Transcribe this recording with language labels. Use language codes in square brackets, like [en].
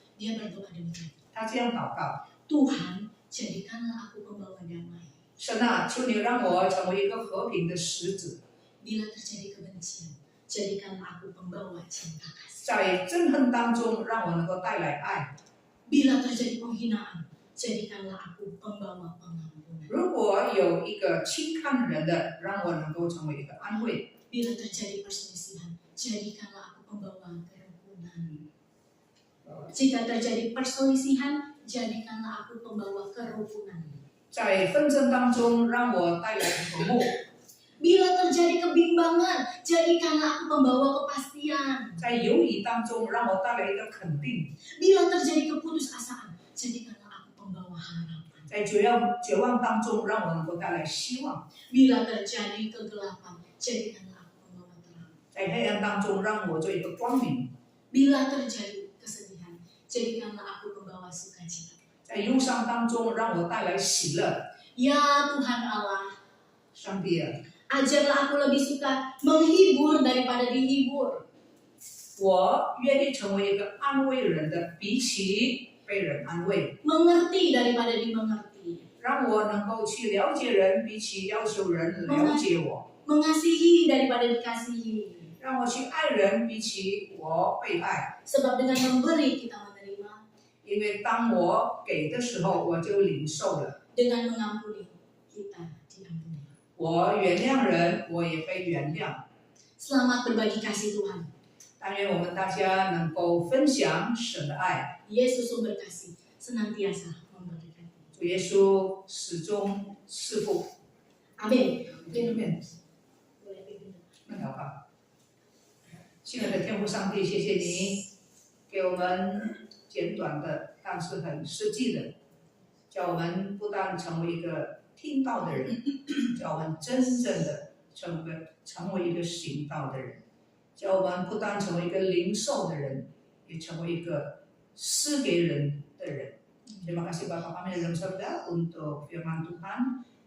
[id] Dia berdoa demikian. [zh] 他这样祷告： [id] Tuhan, jadikanlah aku pembawa damai. [zh] 神啊，求你让我成为一个和平的使者， [id] Bila terjadi kebencian, jadikanlah aku pembawa cinta kasih. [zh] 在憎恨当中让我能够带来爱。 [id] Bila terjadi penghinaan, jadikanlah aku pembawa pengampunan. [zh] 如果有一个轻看人的，让我能够成为一个安慰。 [id] Bila terjadi perselisihan, jadikanlah aku pembawa kerukunan. Jika terjadi perselisihan, jadikanlah aku pembawa kerukunan. [zh] 在纷争当中让我带来和睦， [id] Bila terjadi kebimbangan, jadikanlah aku pembawa kepastian. [zh] 在犹疑当中让我带来一个肯定， [id] Bila terjadi keputusasaan, jadikanlah aku pembawa harapan. [zh] 在绝望当中让我能够带来希望， [id] Bila terjadi kegelapan, jadikanlah aku pembawa terang. [zh] 在黑暗当中让我做一个光明， [id] Bila terjadi kesedihan, jadikanlah aku pembawa sukacita. [zh] 在忧伤当中让我带来喜乐。 [id] Ya Tuhan Allah, [zh] 上帝啊， [id] ajarlah aku lebih suka menghibur daripada dihibur. [zh] 我愿意成为一个安慰人的，比起被人安慰， [id] Mengerti daripada dimengerti. [zh] 让我能够去了解人，比起要求人了解我， [id] Mengasihi daripada dikasihi. [zh] 让我去爱人，比起我被爱。 [id] Sebab dengan memberi kita menerima, [zh] 因为当我给的时候，我就领受了。 [id] dengan mengampuni kita diampuni. [zh] 我原谅人，我也被原谅。 [id] Selamat berbagi kasih Tuhan. [zh] 但愿我们大家能够分享神的爱。 [id] Yesus sumber kasih senantiasa memberkati. [zh] 主耶稣始终赐福。 [id] Amin. [zh] 面对面 [id] Boleh pimpin. [zh] 那祷告。亲爱的天父上帝，谢谢你给我们简短的，但是很实际的，叫我们不但成为一个听道的人，叫我们真正的成为一个行道的人，叫我们不但成为一个领受的人，也成为一个施给人的人。 [id] Terima kasih Bapak kami dalam sabda untuk firman Tuhan